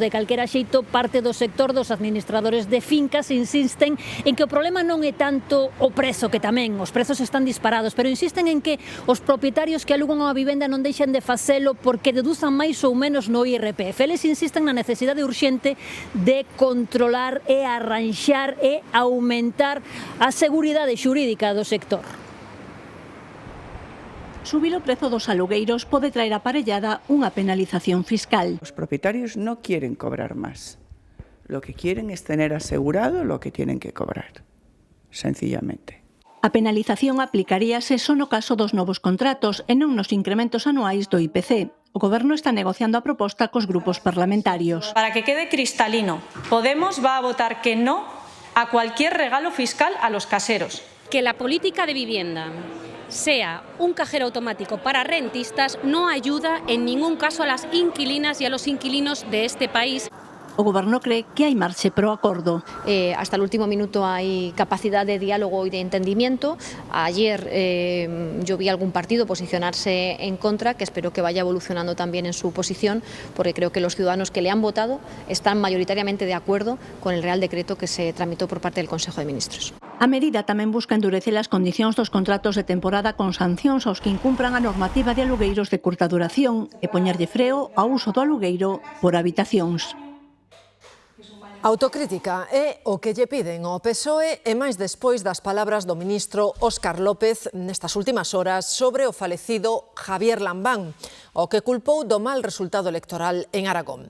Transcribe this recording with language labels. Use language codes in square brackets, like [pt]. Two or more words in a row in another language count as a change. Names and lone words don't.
[gl] De calquera xeito, parte do sector dos administradores de fincas insisten en que o problema non é tanto o prezo, que tamén os prezos están disparados, pero insisten en que os propietarios que alugan a vivenda non deixen de facelo porque deduzan máis ou menos no IRPF. Eles insisten na necesidade urxente de controlar e arranxar e aumentar a seguridade xurídica do sector. Subir o prezo dos alugueiros pode traer aparellada unha penalización fiscal. [es] Los propietarios no quieren cobrar más. Lo que quieren es tener asegurado lo que tienen que cobrar, sencillamente. [gl] A penalización aplicaríase só no caso dos novos contratos e non nos incrementos anuais do IPC. O Goberno está negociando a proposta cos grupos parlamentarios. [es] Para que quede cristalino, Podemos va a votar que no a cualquier regalo fiscal a los caseros. Que la política de vivienda sea un cajero automático para rentistas no ayuda en ningún caso a las inquilinas y a los inquilinos de este país. [gl] O Goberno cree que hai marxe para o acordo. [es] Hasta el último minuto hay capacidad de diálogo y de entendimiento. Ayer yo vi algún partido posicionarse en contra, que espero que vaya evolucionando también en su posición, porque creo que los ciudadanos que le han votado están mayoritariamente de acuerdo con el Real Decreto que se tramitó por parte del Consejo de Ministros. [gl] A medida tamén busca endurecer as condicións dos contratos de temporada con sancións aos que incumpran a normativa de alugueiros de curta duración e poñerlle freo ao uso do alugueiro por habitacións. Autocrítica é o que lle piden ao PSOE e máis despois das palabras do ministro Óscar López nestas últimas horas sobre o falecido Javier Lambán, o que culpou do mal resultado electoral en Aragón.